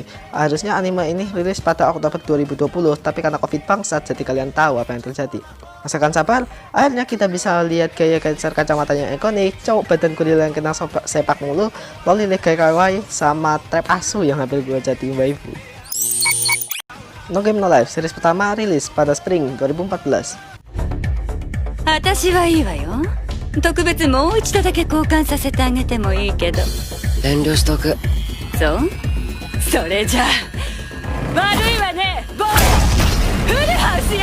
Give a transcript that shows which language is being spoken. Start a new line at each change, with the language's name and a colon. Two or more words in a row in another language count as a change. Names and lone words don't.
Indonesian: Harusnya anime ini rilis pada Oktober 2020, tapi karena Covid bangsat, jadi kalian tahu apa yang terjadi. Asalkan sabar, akhirnya kita bisa lihat gaya geser kacamatanya yang ikonik, cowok badan gorila yang kena sepak mulu, loli lega kawaii, sama trap asu yang hampir gue jadi waifu. No Game No Life series pertama rilis pada spring 2014.
Japanese: 私はいいわよ。特別もう一度だけ交換させてあげてもいいけど。遠慮しとく。そう？それじゃあ悪いわね、ボーイ。フルハウスよ。